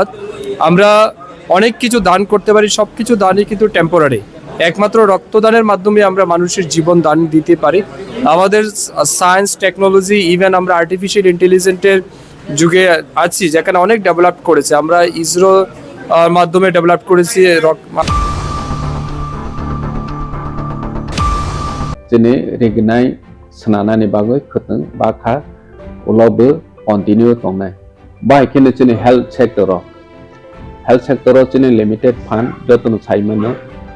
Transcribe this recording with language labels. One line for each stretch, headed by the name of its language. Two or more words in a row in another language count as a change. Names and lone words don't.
Bangla: আমরা অনেক কিছু দান করতে পারি, সব কিছু দানই কিন্তু টেম্পোরারি। একমাত্র রক্তদানের মাধ্যমে আমরা মানুষের জীবন দান দিতে পারি। আমাদের
English: science technology
Bangla: ইভেন আমরা
English: artificial intelligence
Bangla: যুগে আছি, যেখানে অনেক ডেভেলপ করেছে। আমরা ইসরো মাধ্যমে ডেভেলপ করেছি
Kok Borok: Jene regnai senana ni bagoi khuteng bakha ulobe continue tongnai bai kene jene
English: health sector
Kok Borok: jene
English: limited fund
Kok Borok: jotun saimano